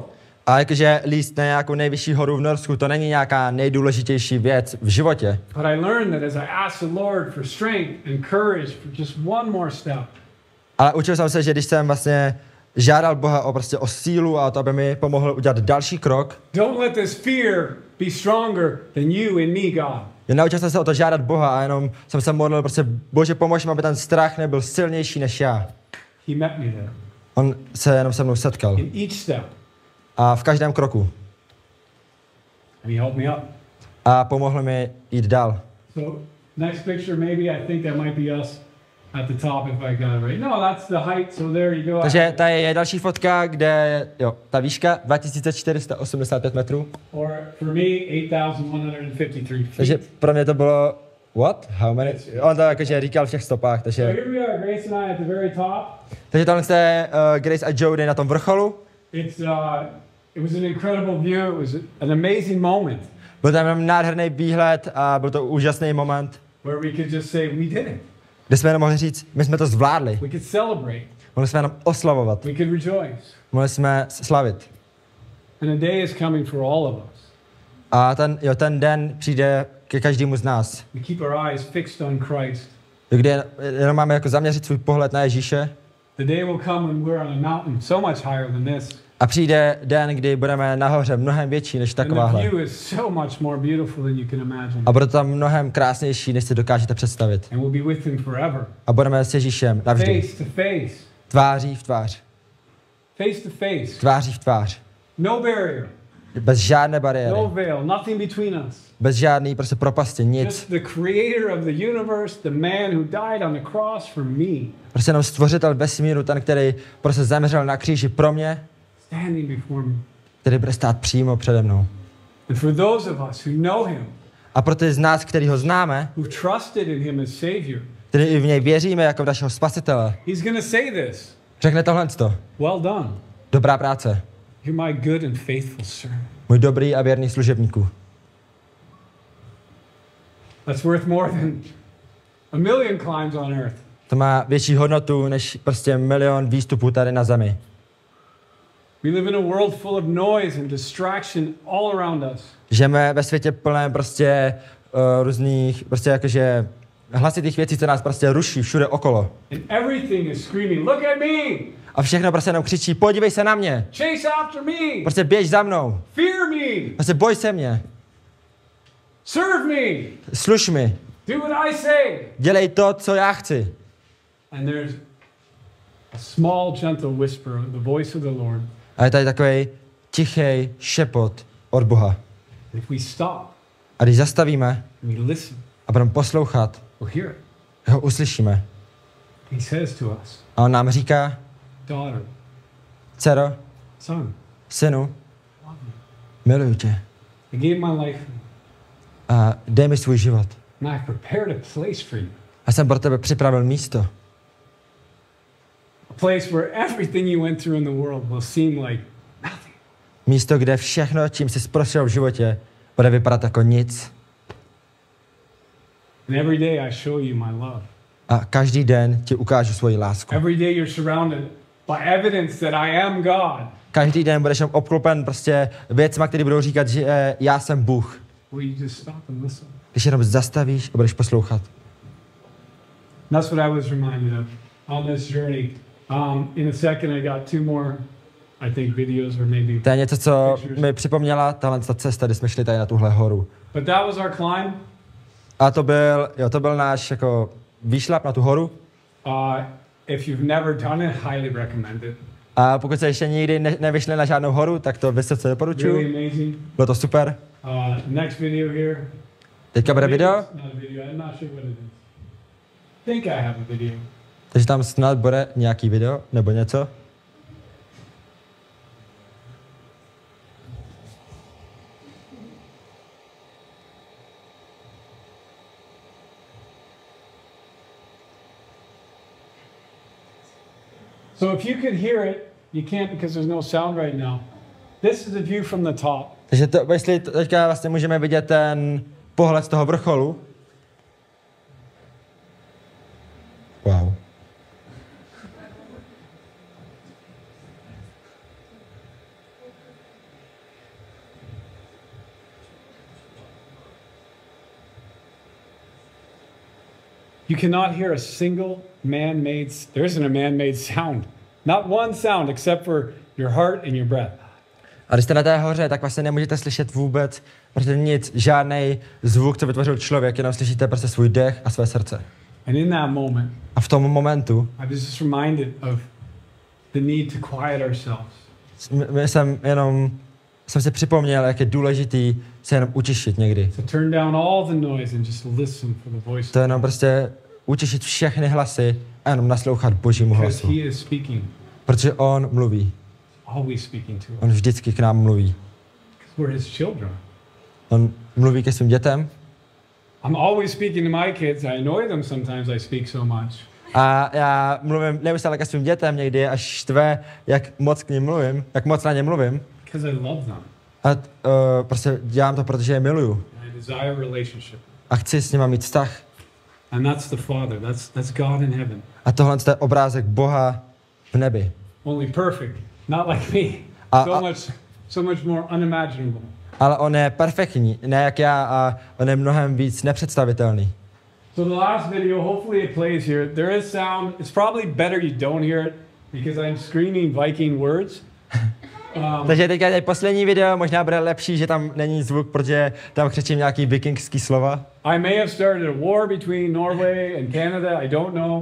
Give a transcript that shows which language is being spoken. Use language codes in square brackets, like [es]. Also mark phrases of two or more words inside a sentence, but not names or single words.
[cs] A jakože líst na nějakou nejvyšší horu v Norsku, to není nějaká nejdůležitější věc v životě. [en] But I learned that as I asked the Lord for strength and courage for just one more step, [cs] Ale učil jsem se, že když jsem vlastně žádal Boha o sílu a to, aby mi pomohl udělat další krok, [en] don't let this fear be stronger than you and me, God. [cs] naučil jsem se o to žádat Boha a jenom jsem se modlil, prostě Bože, pomož mi, aby ten strach nebyl silnější než já. [en] He met me there. [cs] On se jenom se mnou setkal. [en] In each step, [cs] A v každém kroku. [en] and he helped me up. [cs] A pomohl mi jít dál. [en] So next picture, maybe I think that might be us at the top if I got it right. No, that's the height, so there you go. [cs] Takže tady je další fotka, kde ta výška 2485 metrů. [en] Or for me, 8,153 feet. [cs] Takže pro mě to bylo what? [en] How many? [cs] On to jakože říkal v těch stopách, [en] So [cs] takže [en] here we are, Grace and I at the very top. [cs] takže tohle je Grace a Jody na tom vrcholu. [en] It was an incredible view. It was an amazing moment [cs] Byl tam nádherný výhled a byl to úžasný moment, [en] where we could just say we did it. [cs] kde jsme jenom mohli říct, my jsme to zvládli. [en] We could celebrate. [cs] Mohli jsme jenom oslavovat. [en] We could rejoice. [cs] Mohli jsme slavit. [en] And a day is coming for all of us. [cs] A ten den přijde ke každému z nás. [en] We keep our eyes fixed on Christ. [cs] Kde jenom máme jako zaměřit svůj pohled na Ježíše. [en] The day will come when we're on a mountain so much higher than this. [cs] A přijde den, kdy budeme nahoře mnohem větší než [en] And the [cs] takováhle. [en] view is so much more beautiful than you can imagine. [cs] A bude to tam mnohem krásnější, než si dokážete představit. [en] And we'll be with him forever. [cs] A budeme s Ježíšem navždy. [en] Face to face. [cs] Tváří v tvář. [en] Face to face. [cs] Tváří v tvář. [en] No barrier. [cs] Bez žádné bariéry. [en] No veil. Nothing between us. [cs] Bez žádný prostě propasti, nic. [en] Just the creator of the universe, the man who died on the cross for me, [cs] Prostě jenom stvořitel vesmíru, ten, který prostě zemřel na kříži pro mě, [en] standing before me. [cs] který bude stát přímo přede mnou. [en] And for those of us who know him, [cs] A pro ty z nás, který ho známe, [en] who trusted in him as Savior, [cs] který i v něj věříme jako v našeho spasitele, [en] he's going to say this. [cs] řekne tohleto. [en] Well done. [cs] Dobrá práce. [en] You're my good and faithful servant. [cs] Můj dobrý a věrný služebníku. [en] That's worth more than a million climbs on earth. [cs] To má větší hodnotu než prostě milion výstupů tady na zemi. [en] We live in a world full of noise and distraction all around us. [cs] Žijeme ve světě plném prostě různých, prostě jakože hlasitých věcí, co nás prostě ruší všude okolo. [en] And everything is screaming, look at me! [cs] A všechno prostě jenom křičí, podívej se na mě. [en] Chase after me! [cs] Prostě běž za mnou. [en] Fear me! [cs] Prostě boj se mě. [en] Serve me! [cs] Služ mi. [en] Do what I say! [cs] Dělej to, co já chci. [en] And there's a small, gentle whisper, the voice of the Lord. [cs] A je tady takový tichý šepot od Boha. [en] If we stop [cs] A když zastavíme [en] and we listen, [cs] a budeme poslouchat, [en] we'll hear it. [cs] ho uslyšíme. [en] He says to us, [cs] A on nám říká, [en] daughter, [cs] dcero, [en] son, [cs] synu, [en] love you. [cs] miluju tě. [en] I gave my life [cs] A dej mi svůj život. [en] and I've prepared a place for you. [cs] A jsem pro tebe připravil místo. [en] A place where everything you went through in the world will seem like nothing. [cs] Místo, kde všechno, čím jsi prošel v životě, bude vypadat jako nic. [en] And every day I show you my love. [cs] A každý den ti ukážu svoji lásku. [en] Every day you're surrounded by evidence that I am God. [cs] Každý den budeš obklopen prostě věcma, které budou říkat, že já jsem Bůh. [en] Will you just stop and listen? [cs] Když jenom zastavíš a budeš poslouchat. [en] And that's what I was reminded of on this journey. In a second, I got two more I think videos or maybe. [cs] To je něco, co mi připomněla tahle cesta, kdy jsme šli tady na tuhle horu. [en] But that was our climb. [cs] A to byl náš jako výšlap na tu horu. [en] If you've never done it, highly recommend it. [cs] A pokud se ještě nikdy nevyšli na žádnou horu, tak to vysoce doporučuji. [en] Really amazing. [cs] Bylo to super. [en] Next video here. [cs] Teďka bude video. [en] Not a video. I'm not sure what it is. I think I have a video. [cs] Takže tam snad bude nějaký video nebo něco. [en] So if you could hear it, you can't because there's no sound right now. This is a view from the top. [cs] Takže jestli teďka vlastně můžeme vidět ten pohled z toho vrcholu. [en] Wow. You cannot hear a single man-made, there isn't a man-made sound. Not one sound except for your heart and your breath. [cs] A když jste na té hoře, tak vlastně nemůžete slyšet vůbec prostě nic, žádný zvuk, co vytvořil člověk, jenom slyšíte prostě svůj dech a své srdce. [en] And in that moment, [cs] a v tom momentu [en] I was just reminded of the need to quiet ourselves. [cs] Jsem si připomněl, jak je důležitý se jenom utišit někdy. [en] To turn down all the noise and just listen for the voice. [cs] To jenom prostě utišit všechny hlasy a jenom naslouchat Božímu hlasu. [en] He is speaking. [cs] Protože on mluví. [en] Always speaking to us. [cs] On vždycky k nám mluví. [en] We're his children. [cs] On mluví ke svým dětem. [en] I'm always speaking to my kids. I annoy them sometimes. I speak so much. [cs] A já mluvím neustále ke svým dětem, někdy až štve, jak moc k ním mluvím, jak moc na ně mluvím. [en] Because I love them. [cs] A prostě dělám to, protože je miluju. [en] I desire relationship. [cs] A chci s nima mít vztah. [en] And that's the Father. That's God in heaven. [cs] A tohle je obrázek Boha v nebi. [en] Only perfect, not like me. So much more unimaginable. [cs] Ale on je perfektní, ne jak já, a on je mnohem víc nepředstavitelný. [en] So the last video, hopefully it plays here. There is sound. It's probably better you don't hear it because I'm screaming Viking words. [cs] Takže teďka je poslední video, možná bude lepší, že tam není zvuk, protože tam křičím nějaký vikingský slova. [en] I may have started a war between Norway and Canada, I don't know.